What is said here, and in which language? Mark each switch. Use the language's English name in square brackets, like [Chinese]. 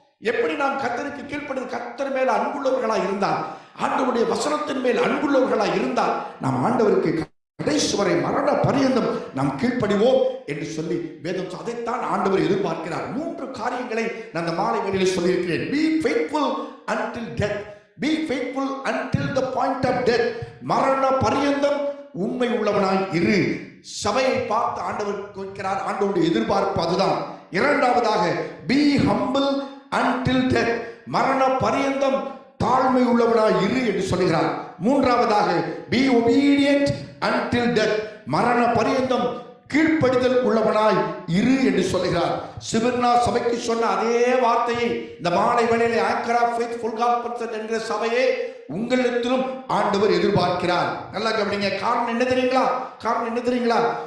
[Tamil] எப்படி நாம் கர்த்தருக்கு கீழ்ப்படிந்து கர்த்தர் மேல் அன்புள்ளவர்களா இருந்தால், ஆண்டவருடைய வசனத்தின் மேல் அன்புள்ளவர்களா இருந்தால், நாம் ஆண்டவருக்கு கடைசி வரை மரண பரியந்தம் நாம் கீழ்ப்படிவோம் என்று சொல்லி வேதம் அதைத்தான் ஆண்டவர் எதிர்பார்க்கிறார். 3 காரியங்களை நான் அந்த மாலை வேளையில் சொல்லியிருக்கிறேன். [English] Be faithful until death. Be faithful until the point of death. [Tamil] மரண பரியந்தம் உண்மை உள்ளவனாய் இரு. சபையை பார்த்து ஆண்டவர் கேட்கிறார். ஆண்டவருடைய எதிர்பார்ப்பு அதுதான். இரண்டாவதாக [English] be humble until death. [Tamil] மரண பரியந்தம் தாழ்மை உள்ளவனாய் இரு என்று சொல்கிறார். மூன்றாவதாக [English] be obedient until death. [Tamil] மரண பரியந்தம் கீழ்ப்படிதல் உள்ளவனாய் இரு என்று சொல்கிறார். சிவர்னா சபைக்கு சொன்ன அதே வார்த்தையை இந்த மாலை வேளையிலே ஆங்கர் ஆஃப் ஃபெய்த்ஃபுல் காஸ்பல் என்ற சபையே உங்களிடத்திலும் ஆண்டவர் எதிர்பார்க்கிறார். நல்லா கவனிங்க. காரணம் என்ன தெரியுங்களா? காரணம் என்ன தெரியுங்களா?